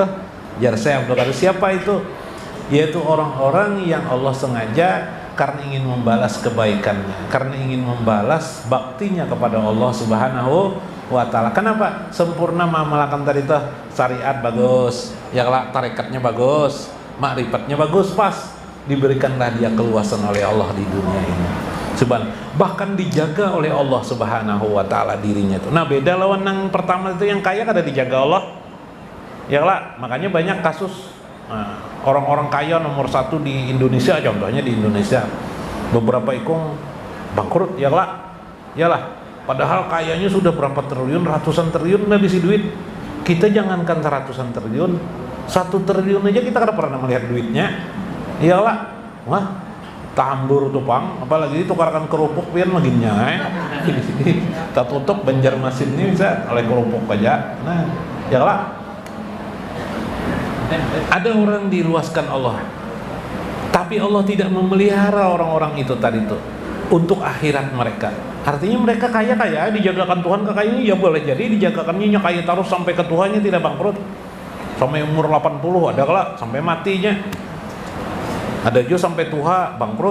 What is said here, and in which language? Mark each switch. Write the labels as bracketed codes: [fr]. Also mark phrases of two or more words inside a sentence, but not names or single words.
[id] Jar saya Abdul Qadir, siapa itu? Yaitu orang-orang yang Allah sengaja karena ingin membalas kebaikannya, karena ingin membalas baktinya kepada Allah [ar] سبحانه وتعالى. [id] Kenapa? Sempurna mengamalkan tadi itu, syariat bagus, ya lah, tarekatnya bagus, makrifatnya bagus, pas diberikanlah dia keluasan oleh Allah di dunia ini. Bahkan dijaga oleh Allah [ar] سبحانه وتعالى [id] dirinya itu. [bjn] Nah, beda lawan yang pertama itu, yang kaya kada dijaga Allah. Ya lah, makanya banyak kasus orang-orang kaya nomor 1 di Indonesia, contohnya di Indonesia, beberapa ikung bangkrut, ya lah. Padahal kayanya sudah berapa triliun, ratusan triliun habis duit. Kita jangankan ratusan triliun, 1 triliun aja kita kada pernah melihat duitnya. Iyalah, wah, tambur tupang, apalagi tukarkan kerupuk pian maginnya. Kita tutup Banjarmasin ini bisa oleh kerupuk aja. [id] Nah, iyalah. Ada orang diluaskan Allah, tapi Allah tidak memelihara orang-orang itu tadi itu untuk akhirat mereka. Artinya mereka kaya, dijagakan Tuhan kekayaan, ya boleh jadi dijagakannya kaya terus sampai ke Tuhannya tidak bangkrut. Sampai umur 80 ada kala sampai matinya. Ada juga sampai tua bangkrut.